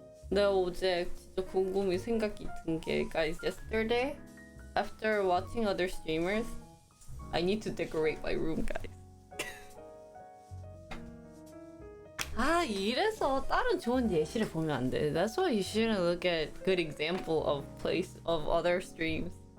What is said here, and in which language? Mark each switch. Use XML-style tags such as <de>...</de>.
<ko>내가 어제 진짜 곰곰이 생각이 든 게</ko> <en>guys, yesterday after watching other streamers I need to decorate my room, guys.</en> <ko>이래서 다른 좋은 예시를 보면 안 돼.</ko> <en>That's why you shouldn't look at good example of other streams.</en>